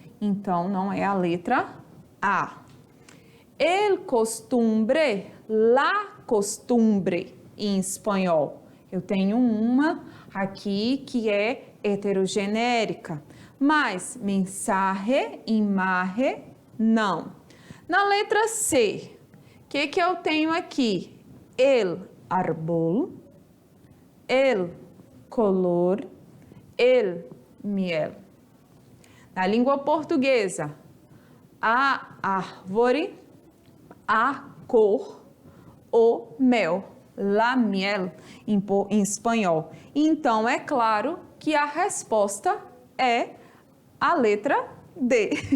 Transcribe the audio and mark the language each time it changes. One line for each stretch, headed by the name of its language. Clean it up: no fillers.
Portuguese: Então, não é a letra A.
Spanish: El costumbre, la costumbre
Portuguese: em espanhol. Eu tenho uma aqui que é heterogenérica, mas mensaje, imagen, não. Na letra C, o que eu tenho aqui?
Spanish: El árbol, el color, el miel.
Portuguese: Na língua portuguesa, a árvore, a cor, o mel, la miel em espanhol. Então, é claro que a resposta é a letra D.